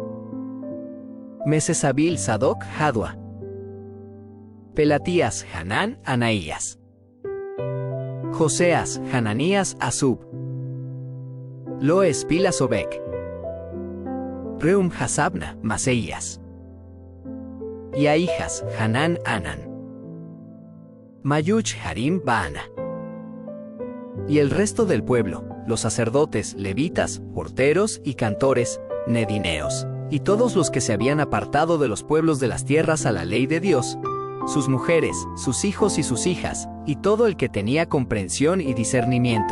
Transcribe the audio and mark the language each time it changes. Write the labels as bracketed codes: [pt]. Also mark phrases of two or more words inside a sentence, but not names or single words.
[es] Mesesabil, Sadoc, Jadua. Pelatías, Hanán, Anaías. Joseas, Hananías, Asub. Loes, Pilas, Obek. Reum, Hasabna, Maseías. Y a hijas, Hanán, Anan. Mayuch, Harim, Baana. Y el resto del pueblo, los sacerdotes, levitas, porteros y cantores, nedineos, y todos los que se habían apartado de los pueblos de las tierras a la ley de Dios, sus mujeres, sus hijos y sus hijas, y todo el que tenía comprensión y discernimiento.